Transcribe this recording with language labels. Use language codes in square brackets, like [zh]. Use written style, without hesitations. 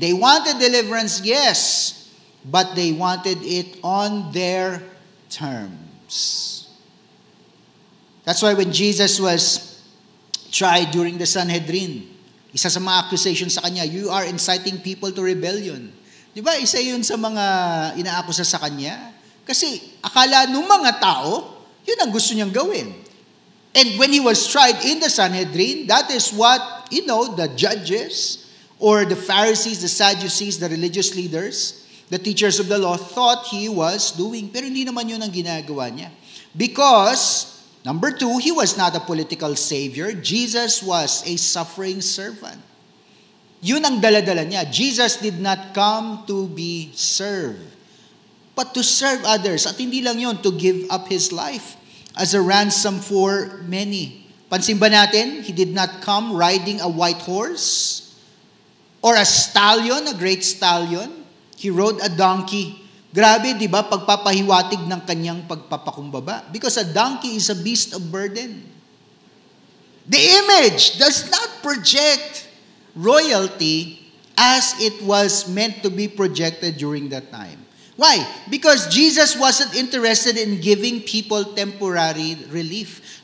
[en] They wanted deliverance, yes, but they wanted it on their terms. That's why when Jesus was tried during the Sanhedrin, isa sa mga accusations sa kanya, "You are inciting people to rebellion." [tl] Di ba? Isa yun sa mga inaakusa sa kanya. Kasi akala ng mga tao, yun ang gusto niyang gawin. [en] And when he was tried in the Sanhedrin, that is what, the judges or the Pharisees, the Sadducees, the religious leaders, the teachers of the law thought he was doing. [tl] Pero hindi naman yun ang ginagawa niya. [en] Because, number 2, he was not a political savior. Jesus was a suffering servant. Yun ang dala-dala niya. Jesus did not come to be served, but to serve others. At hindi lang yun, to give up His life as a ransom for many. Pansin ba natin, He did not come riding a white horse or a stallion, a great stallion. He rode a donkey. [tl] Grabe, di ba, pagpapahiwatig ng kanyang pagpapakumbaba. [en] Because a donkey is a beast of burden. The image does not project royalty as it was meant to be projected during that time. Why? Because Jesus wasn't interested in giving people temporary relief.